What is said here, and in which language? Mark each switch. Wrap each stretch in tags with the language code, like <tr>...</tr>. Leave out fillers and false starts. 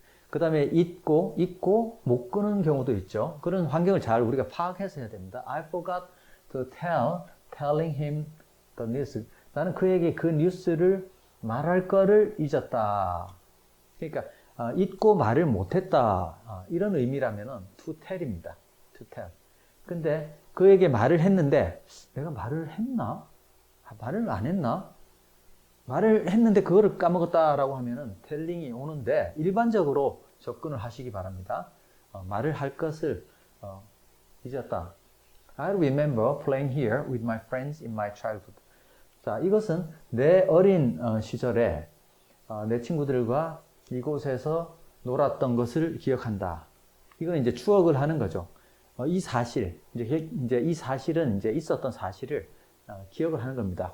<ko>그 다음에 잊고 못 끄는 경우도 있죠. 그런 환경을 잘 우리가 파악해서 해야 됩니다.</ko> <en>I forgot to telling him the news.</en> <ko>나는 그에게 그 뉴스를 말할 거를 잊었다. 그러니까 잊고 말을 못했다. 이런 의미라면은 to tell입니다.</ko> <en>to tell.</en> <ko>근데 그에게 말을 했는데 내가 말을 했나? 말을 안 했나? 말을 했는데 그거를 까먹었다라고 하면은 telling이 오는데 일반적으로 접근을 하시기 바랍니다. 말을 할 것을 잊었다.</ko> <en>I remember playing here with my friends in my childhood.</en> <ko>자, 이것은 내 어린 시절에 내 친구들과 이곳에서 놀았던 것을 기억한다. 이건 이제 추억을 하는 거죠. 이 사실, 이제 이 사실은 이제 있었던 사실을 기억을 하는 겁니다.</ko>